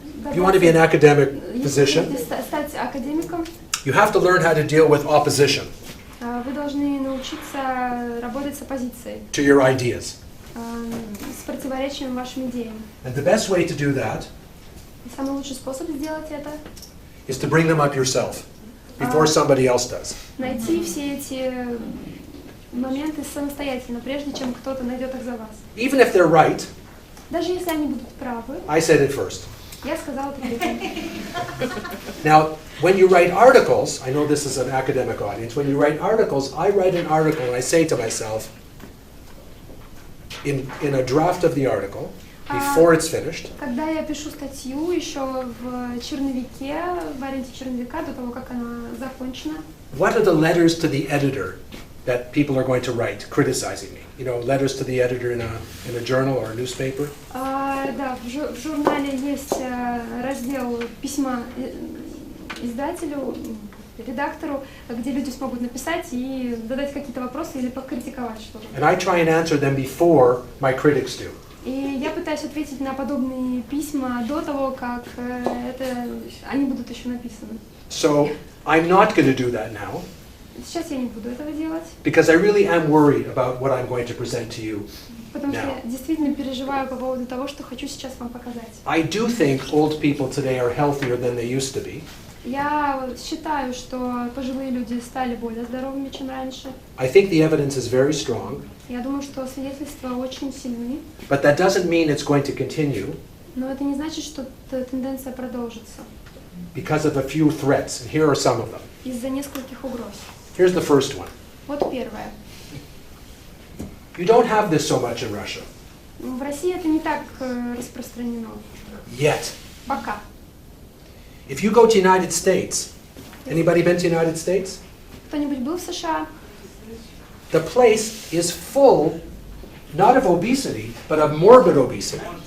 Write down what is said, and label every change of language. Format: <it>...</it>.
<en>if you want to be an academic physician,</en> <ru>стать академиком,</ru> <en>you have to learn how to deal with opposition</en> <ru>вы должны научиться работать с оппозицией,</ru> <en>to your ideas.</en> <ru>с противоречием вашим идеям.</ru> <en>And the best way to do that</en> <ru>И самый лучший способ сделать это</ru> <en>is to bring them up yourself before somebody else does.</en> <ru>найти все эти моменты самостоятельно, прежде чем кто-то найдет их за вас.</ru> <en>Even if they're right,</en> <ru>Даже если они будут правы,</ru> <en>I said it first.</en> <ru>я сказала это первым.</ru> <en>Now, when you write articles, I know this is an academic audience, when you write articles, I write an article and I say to myself, in a draft of the article, before it's finished,</en> <ru>Когда я пишу статью еще в черновике, в варианте черновика, до того, как она закончена,</ru> <en>what are the letters to the editor that people are going to write criticizing me? You know, letters to the editor in a journal or a newspaper?</en> <ru>Да, в журнале есть раздел письма издателю, редактору, где люди смогут написать и задать какие-то вопросы или покритиковать что-то.</ru> <en>And I try and answer them before my critics do.</en> <ru>И я пытаюсь ответить на подобные письма до того, как они будут еще написаны.</ru> <en>So I'm not going to do that now,</en> <ru>Сейчас я не буду этого делать,</ru> <en>because I really am worried about what I'm going to present to you.</en> <ru>потому что</ru> <en>Now.</en> <ru>я действительно переживаю по поводу того, что хочу сейчас вам показать.</ru> <en>I do think old people today are healthier than they used to be.</en> <ru>Я считаю, что пожилые люди стали более здоровыми, чем раньше.</ru> <en>I think the evidence is very strong,</en> <ru>Я думаю, что свидетельства очень сильны,</ru> <en>but that doesn't mean it's going to continue</en> <ru>но это не значит, что тенденция продолжится</ru> <en>because of a few threats, and here are some of them.</en> <ru>из-за нескольких угроз.</ru> <en>Here's the first one.</en> <ru>Вот первое.</ru> <en>You don't have this so much in Russia.</en> <ru>В России это не так распространено.</ru> <en>Yet.</en> <ru>Пока.</ru> <en>If you go to United States, anybody been to United States?</en> <ru>Кто-нибудь был в США?</ru> <en>The place is full, not of obesity, but of morbid obesity.</en>